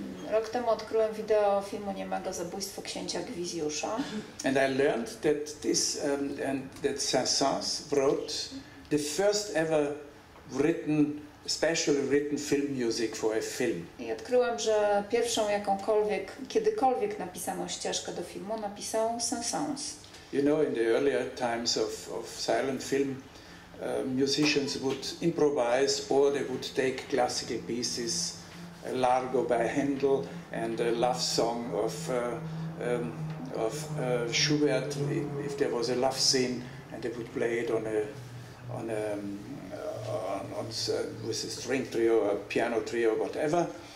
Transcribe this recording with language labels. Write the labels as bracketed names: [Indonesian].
[Polish] Rok temu odkryłem wideo filmu niemego Zabójstwo księcia Gwizjusza. [English] And I learned that that Saint-Saëns wrote the first ever written specially written film music for a film. [Polish] I odkryłem, że pierwszą kiedykolwiek napisaną ścieżkę do filmu napisał Saint-Saëns. [English] You know, in the earlier times of silent film, musicians would improvise, or they would take classical pieces, a Largo by Handel and a love song of Schubert, if there was a love scene, and they would play it with a string trio, a piano trio, whatever.